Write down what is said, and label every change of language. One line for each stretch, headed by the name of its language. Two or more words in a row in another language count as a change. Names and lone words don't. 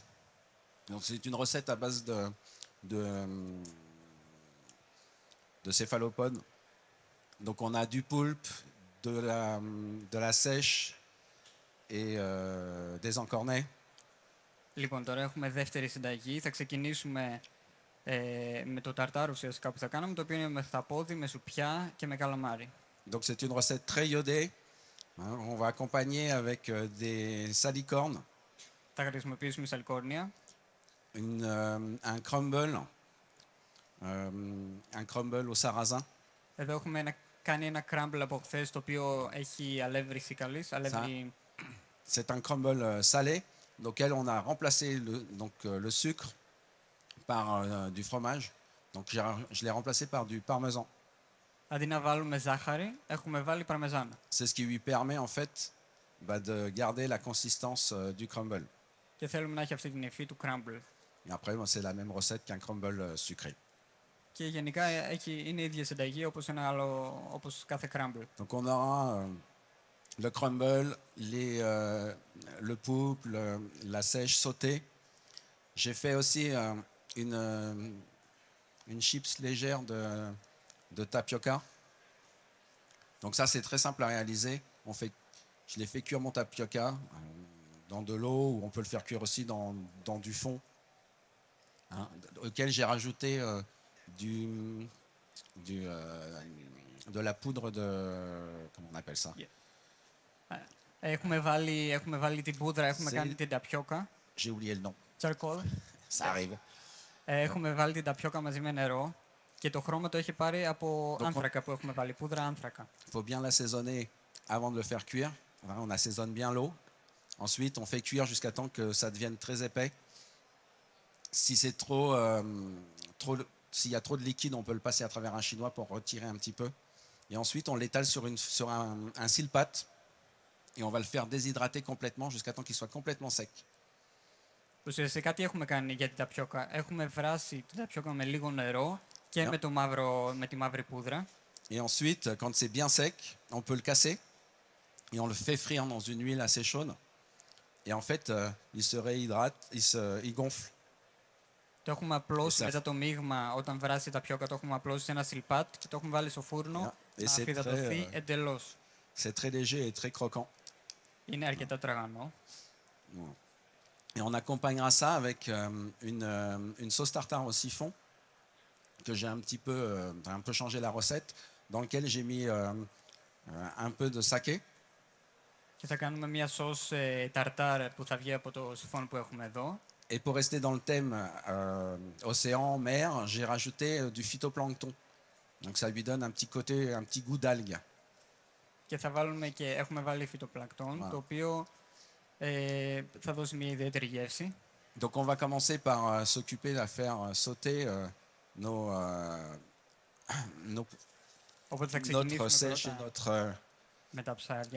French: Donc c'est une recette à base de céphalopodes. Donc on a du poulpe, de la sèche et des encornets.
Greek: Λοιπόν, τώρα έχουμε δεύτερη συνταγή. Θα ξεκινήσουμε με το ταρτάρ ουσιαστικά που θα κάναμε, το οποίο είναι με χταπόδι, με σουπιά και με καλαμάρι.
French: Donc c'est une recette très iodée. Hein, on va accompagner avec des salicornes,
Greek: Θα χρησιμοποιήσουμε σαλκόρνια,
French: un crumble au sarrasin.
Greek: εδώ έχουμε κάνει ένα crumble από χθες, το οποίο έχει αλεύρι σικαλής, αλεύρι...
French: C'est un crumble salé, auquel on a remplacé le sucre par du fromage. Donc je l'ai remplacé par du parmesan.
Greek: Αντί να βάλουμε ζάχαρη, έχουμε βάλει παρμεζάνα.
French: C'est ce qui lui permet en fait de garder la consistance du crumble.
Greek: Και θέλουμε να έχει αυτή την υφή του crumble.
French: Et après, c'est la même recette qu'un crumble sucré.
Greek: Και γενικά είναι η ίδια συνταγή όπως κάθε crumble.
French: Donc on aura le crumble, le poulpe, la sèche sautée. J'ai fait aussi une chips légère de tapioca. Donc ça, c'est très simple à réaliser. Je l'ai fait cuire mon tapioca dans de l'eau, ou on peut le faire cuire aussi dans du fond, hein, auquel j'ai rajouté de la poudre de... Comment on appelle ça?
Greek: Έχουμε βάλει την πούδρα, έχουμε κάνει την ταπιόκα.
French: J'ai oublié le nom.
Greek: Τσαρκόλ.
French: Ça arrive.
Greek: Έχουμε βάλει την ταπιόκα μαζί με νερό και το χρώμα το έχει πάρει από άνθρακα που έχουμε βάλει, πούδρα άνθρακα.
French: Il faut bien l'assaisonner avant de le faire cuire. On assaisonne bien l'eau. Ensuite, on fait cuire jusqu'à temps que ça devienne très épais. Si c'est s'il y a trop de liquide, on peut le passer à travers un chinois pour retirer un petit peu. Et ensuite, on l'étale sur un silpat et on va le faire déshydrater complètement jusqu'à temps qu'il soit complètement sec.
Greek: Ουσιαστικά τι έχουμε κάνει για την ταπιόκα? Έχουμε βράσει την ταπιόκα με λίγο νερό και με τη μαύρη πούδρα.
French: Et ensuite, quand c'est bien sec, on peut le casser et on le fait frire dans une huile assez chaude. Et en fait, il se réhydrate, il gonfle.
Greek: Το έχουμε απλώσει μετά το μείγμα, όταν βράσει τα ταπιόκα, το έχουμε απλώσει σε ένα σιλπάτ και το έχουμε βάλει στο φούρνο να αφυδατωθεί εντελώς.
French: C'est très léger et très croquant.
Greek: Είναι αρκετά τραγανό.
French: Et on accompagnera ça avec une sauce tartare au siphon que j'ai un peu changé la recette, dans lequel j'ai mis un peu de saké.
Greek: Και θα κάνουμε μια σως ταρτάρ που θα βγει από το σιφόν που έχουμε εδώ.
French: Et pour rester dans le thème océan, mer, j'ai rajouté du phytoplancton. Donc ça lui donne un petit côté, un petit goût d'algue.
Greek: Και έχουμε βάλει φυτοπλακτόν, το οποίο θα δώσει μια ιδιαίτερη γεύση.
French: Donc on va commencer par s'occuper à faire sauter notre sèche et notre
Greek: με τα ψάρια.